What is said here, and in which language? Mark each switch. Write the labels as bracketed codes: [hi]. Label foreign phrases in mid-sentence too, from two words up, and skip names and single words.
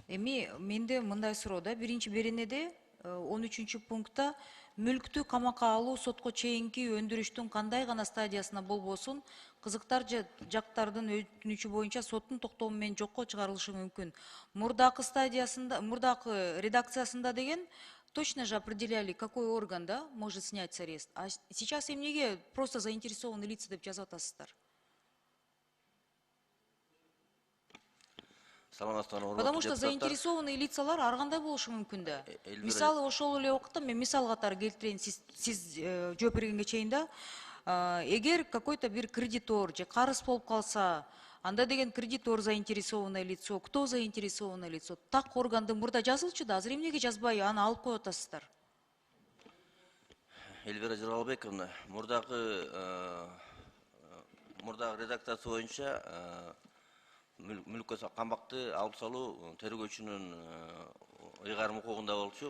[ky] Эми менде мындай суроо да, биринчи беренеде 13-пунктта мүлктү камакка алуу сотко чейинки өндүрүштүн кандай гана стадиясына болбосун кызыктар жактардын өтүнүчү боюнча соттун токтому менен жокко чыгарылышы мүмкүн. Мурдакы стадиясында, мурдакы редакциясында деген [ru] точно же определяли, какой орган, да, может снять с арест. [ky] А сейчас эмнеге [ru] просто заинтересованные лица [ky] деп жазып атасыздар? [ru] Потому что заинтересованные лицалар [ky] ар кандай болушу мүмкүн да. Мисалы ошол эле убакытта мен мисал катары келтирейин, сиз жооп бергенге чейин да. Эгер какой-то бир кредитор же карыз болуп калса, анда деген кредитор [ru] заинтересованное лицо, кто заинтересованное лицо? [ky] Так органды мурда жазылчу да, азыр эмнеге жазбай аны алып коюп атасыздар? Эльвира Жаралбековна, мурдагы редакциясы боюнча мүлккө камакты алып салуу тергөөчүнүн ыйгарым укугунда болчу.